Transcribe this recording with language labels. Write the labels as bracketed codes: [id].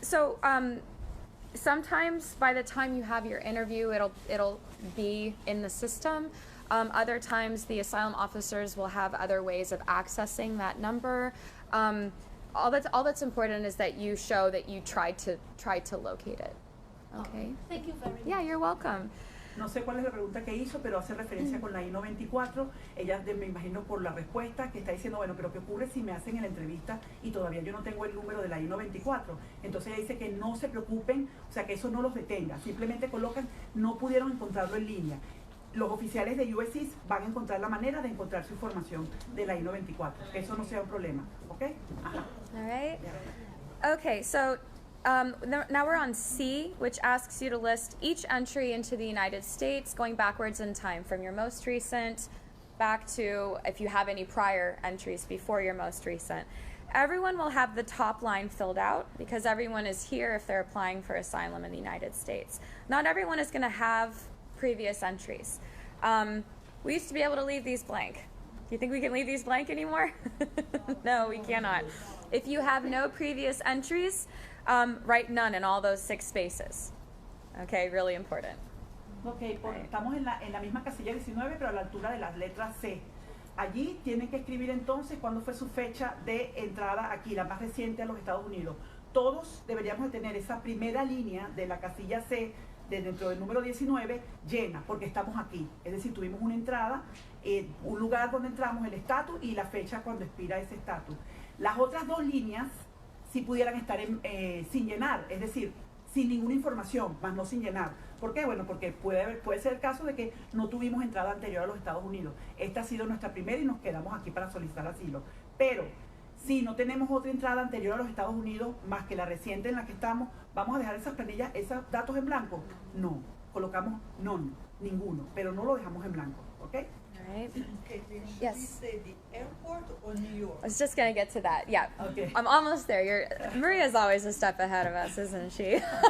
[en] So sometimes by the time you have your interview, it'll be in the system. Other times the asylum officers will have other ways of accessing that number. All that's important is that you show that you tried to locate it. Okay. Thank you very much. Yeah, you're welcome. [es] No sé cuál es la pregunta que hizo, pero hace referencia con la I-94. Ella, me imagino por la respuesta, que está diciendo, bueno, pero ¿qué ocurre si me hacen en la entrevista y todavía yo no tengo el número de la I-94? Entonces ella dice que no se preocupen, o sea, que eso no los detenga. Simplemente colocan, no pudieron encontrarlo en línea. los oficiales de USCIS van a encontrar la manera de encontrar su información de la I-94. Eso no sea un problema, ¿ok? Ajá. [en] All right. Yeah. Okay, so now we're on C, which asks you to list each entry into the United States going backwards in time from your most recent back to if you have any prior entries before your most recent. Everyone will have the top line filled out because everyone is here if they're applying for asylum in the United States. Not everyone is going to have previous entries. We used to be able to leave these blank. Do you think we can leave these blank anymore? No, we cannot. If you have no previous entries, write none in all those 6 spaces. Okay, really important. [es] Ok, estamos en la misma casilla 19, pero a la altura de las letras C. Allí tienen que escribir entonces cuándo fue su fecha de entrada aquí, la más reciente a los Estados Unidos. Todos deberíamos de tener esa primera línea de la casilla C dentro del número 19 llena, porque estamos aquí. Es decir, tuvimos una entrada, un lugar donde entramos, el estatus y la fecha cuando expira ese estatus. Las otras 2 líneas sí pudieran estar sin llenar, es decir, sin ninguna información, más no sin llenar. ¿Por qué? Bueno, porque puede ser el caso de que no tuvimos entrada anterior a los Estados Unidos. Esta ha sido nuestra primera y nos quedamos aquí para solicitar asilo. Pero si no tenemos otra entrada anterior a los Estados Unidos, más que la reciente en la que estamos, ¿vamos a dejar esas planillas, esos datos en blanco? No, colocamos none, ninguno, pero no lo dejamos en blanco, ¿ok? [en] All right. Caitlin, should Yes. we say the airport or New York? I was just going to get to that. Yeah. Okay. I'm almost there. Maria's always a step ahead of us, isn't she?